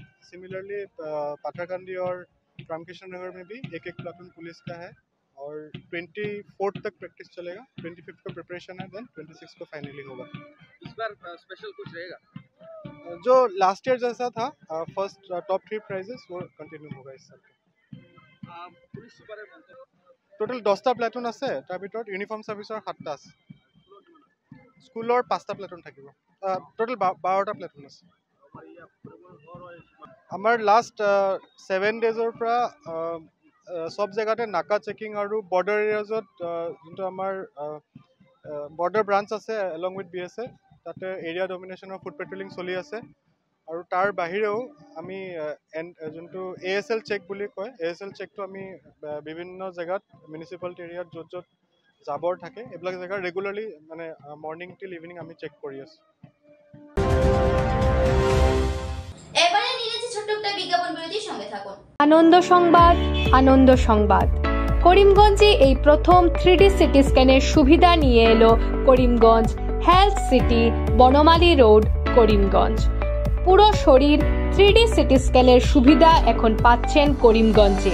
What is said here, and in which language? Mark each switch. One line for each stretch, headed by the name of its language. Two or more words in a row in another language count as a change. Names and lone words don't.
Hindi: सिमिलरली पाथरकांडी और रामकृष्ण नगर में भी एक प्लाटून पुलिस का है और 24 तक प्रैक्टिस चलेगा। 25 का प्रिपरेशन है, देन 26 को फाइनली होगा। इस बार स्पेशल कुछ रहेगा? जो
English: last year
Hindi: जैसा था,
English: first top 3 prizes
Hindi: वो कंटिन्यू होगा इस साल।
Bangla: পুলিশ সুপারের মন্তব্য,
Assamese: টোটাল 10টা প্লাটুন আছে, তাৰ ভিতৰত
English: uniform service
Assamese: 7টা আছে, স্কুলৰ 5টা প্লাটুন থাকিব, টোটাল 12টা প্লাটুন আছে। আমাৰ
English: last 7 days
Assamese: পৰা সব জেগাতে নাকা চেকিং আৰু
English: border areas
Assamese: যোনটো আমাৰ
English: border branch
Assamese: আছে
English: along with BSF,
Assamese: তাতে
English: area domination foot patrolling
Assamese: চলি আছে। আৰু তাৰ বাহিৰেও আমি যোনটো
English: ASL check
Assamese: বুলি কয়, ASL চেকটো আমি বিভিন্ন জেগাত
English: municipality area
Assamese: য'ত য'ত জাবৰ থাকে এইবিলাক জেগা ৰেগুলাৰলি মানে
English: morning till evening
Assamese: আমি চেক কৰি আছোঁ।
Bangla: এবারে নিয়েছি ছোট্ট একটা বিজ্ঞাপন বিরতির সঙ্গে থাকুন। আনন্দ সংবাদ, আনন্দ সংবাদ। করিমগঞ্জে এই প্রথম 3D সিটি স্ক্যানের সুবিধা নিয়ে এলো করিমগঞ্জ হেলথ সিটি, বনমালী রোড, করিমগঞ্জ। পুরো শরীর 3D সিটি স্ক্যানের সুবিধা এখন পাচ্ছেন করিমগঞ্জে।